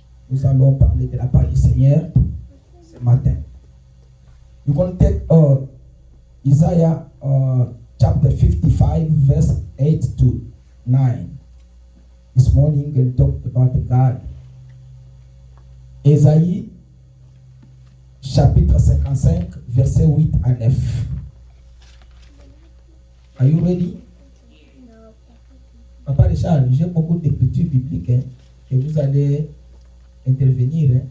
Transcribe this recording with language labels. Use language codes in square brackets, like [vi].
[fr] Nous allons parler de la part du Seigneur ce matin. [en] You're going to take Isaiah chapter 55, verse 8 to 9. This morning we'll talk about God. [fr] Ésaïe chapitre 55, verset 8 à 9. [en] Are you ready? [fr] Papa Richard, j'ai beaucoup d'écritures bibliques et vous allez intervenir.